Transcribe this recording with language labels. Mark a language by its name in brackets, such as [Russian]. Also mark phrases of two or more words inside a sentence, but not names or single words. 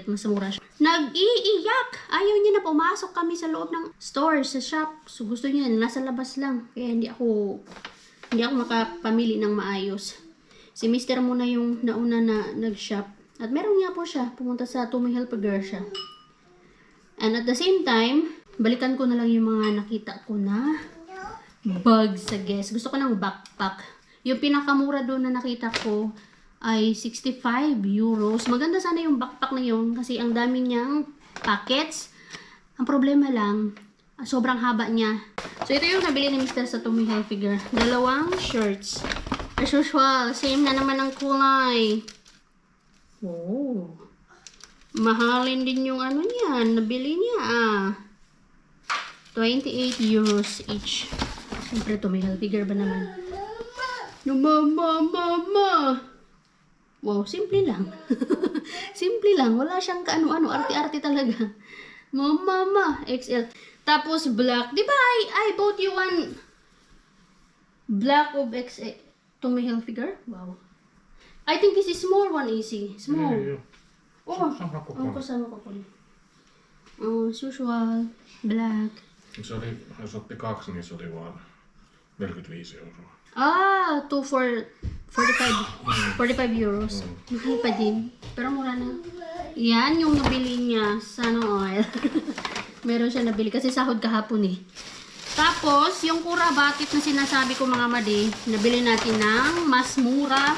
[Filipino] Mas mura siya. Nag-iiyak! Ayaw niya na pumasok kami sa loob ng store, sa shop. So gusto niya, nasa labas lang. Kaya hindi ako makapamili ng maayos. Si Mister muna yung nauna na nag-shop. At meron nga po siya. Pumunta sa Tommy Hilfiger siya. [English] And at the same time, [Filipino] balikan ko na lang yung mga nakita ko na bags sa Guess. Gusto ko ng backpack. Yung pinakamura doon na nakita ko ay 65 euros. Maganda sana yung backpack na yun kasi ang dami niyang packets. Ang problema lang, sobrang haba niya. So, ito yung nabili ni Mr. sa Tommy Hilfiger. 2 shirts. [English] As usual, [Filipino] same na naman ang kulay. Oh. Mahalin din yung niya. Nabili niya 28 euros each. Siyempre, Tommy Hilfiger ba naman? No, mama. Wow, simple lang. Simple lang. Wala siyang kaano-ano. Arte-arte talaga. Mama, XL. Tapos black. Di ba [English] I bought you one black of XL. Tommy Hilfiger? Wow. I think this is small one, easy. Small. [Finnish] Joo. Oh, Sama kokoinen. [Filipino] kasama ko po. [English] Oh, as usual. Black. [Finnish] Se oli, jos otti 2, niin se oli vaan 45 euroa. [English] 2 for 45 euros. [Filipino] Mahal pa din. Pero mura na. Yan yung nabili niya. Sana oil. Meron siya nabili kasi sahod kahapon eh. Tapos, yung kura batit na sinasabi ko mga madi, nabili natin ng mas mura.